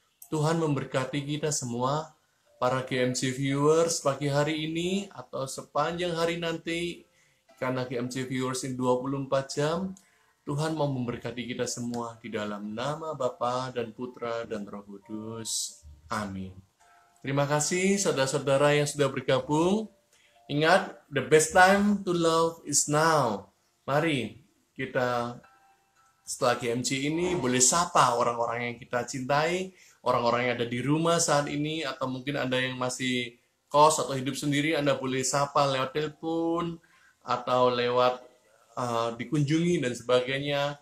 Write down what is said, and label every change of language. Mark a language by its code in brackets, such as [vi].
[id] Tuhan memberkati kita semua, para GMC viewers pagi hari ini atau sepanjang hari nanti, karena GMC viewers ini 24 jam, Tuhan mau memberkati kita semua di dalam nama Bapa dan Putra dan Roh Kudus. Amin. Terima kasih saudara-saudara yang sudah bergabung. Ingat, [en] the best time to love is now. [id] Mari kita setelah GMC ini boleh sapa orang-orang yang kita cintai, orang-orang yang ada di rumah saat ini, atau mungkin Anda yang masih kos atau hidup sendiri, Anda boleh sapa lewat telepon atau lewat dikunjungi dan sebagainya.